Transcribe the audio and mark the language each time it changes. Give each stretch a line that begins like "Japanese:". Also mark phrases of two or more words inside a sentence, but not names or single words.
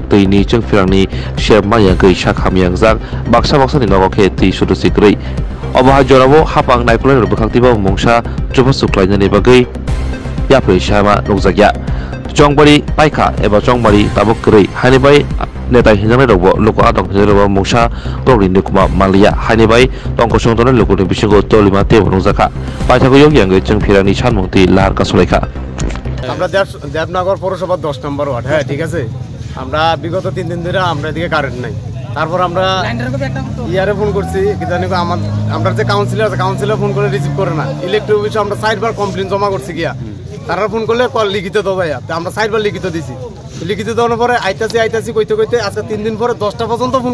Kok Borok: tei ni jeng firangni shep manjangai sakhamyang jak baksa ni nogokhe ti sudu sikrei obaha jorabo hapang naikulai rubkhaktiba mungsa chupa suklainani bagai yapre shama nokjakya Jongbari paika eba jongbari tabok keri hani bai netai hinjang robo loko adong robo mungsa progri nikuma malia hani bai tongko songtonai loko ni bisingo tolima te bongjaka paithago yogyang jeng firani sanmungti lahar kasulaika
Bangla: আমরা দেবনগর পৌরসভা 10 নম্বর ওয়ার্ড হ্যাঁ ঠিক আছে আমরা বিগত 3 দিন ধরে আমরা এদিকে কারেন্ট নাই তারপর আমরা ইয়ারে ফোন করছি কি জানি আমরা যে কাউন্সিলর ফোন করে রিসিভ করে না
English: electric office
Bangla: আমরা 4 বার কমপ্লেইন জমা করছি গিয়া তারা ফোন করলে কল লিখিত দাও ভাইয়া আমরা 4 বার লিখিত দিছি লিখিত দেওয়ার পরে আইতাছি কইতে আজকে 3 দিন পরে 10টা পর্যন্ত ফোন